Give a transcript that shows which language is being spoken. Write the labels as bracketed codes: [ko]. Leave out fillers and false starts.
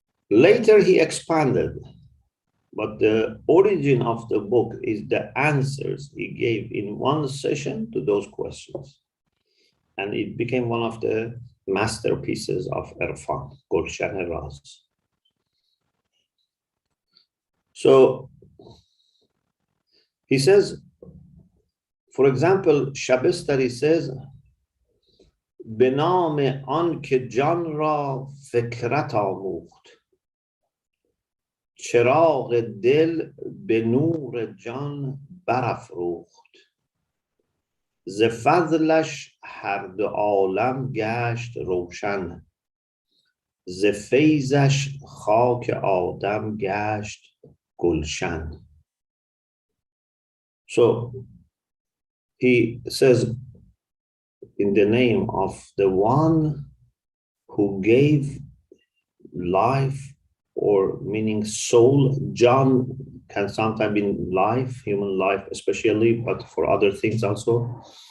[en] Later, he expanded, but the origin of the book is the answers he gave in one session to those questions. And it became one of the masterpieces of Irfan, Gulshan Raz. So he says, for example, Shabistari says, [fa] به نام آن که جان را فکرت آموخت چراغ دل به نور جان برافروخت ز فضلش هر دو عالم گشت روشن ز فیضش خاک آدم گشت گلشن. [en] So he says, in the name of the one who gave life, or meaning soul. John can sometimes mean life, human life especially, but for other things also.